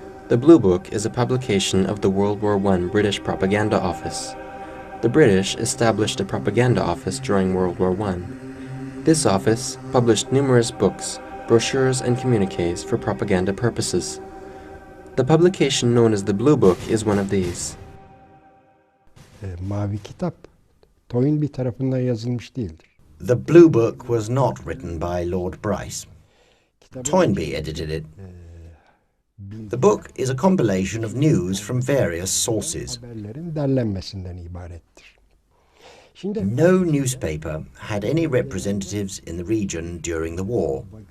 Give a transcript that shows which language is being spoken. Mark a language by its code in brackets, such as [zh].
[en] The Blue Book is a publication of the World War I British Propaganda Office. The British established a propaganda office during World War I. This office published numerous books, brochures, and communiques for propaganda purposes. The publication known as the Blue Book is one of these. [tr] Mavi Kitap, Toynbee tarafından yazılmış değildir. [en] The Blue Book was not written by Lord Bryce. Toynbee edited it. The book is a compilation of news from various sources. No newspaper had any representatives in the region during the war.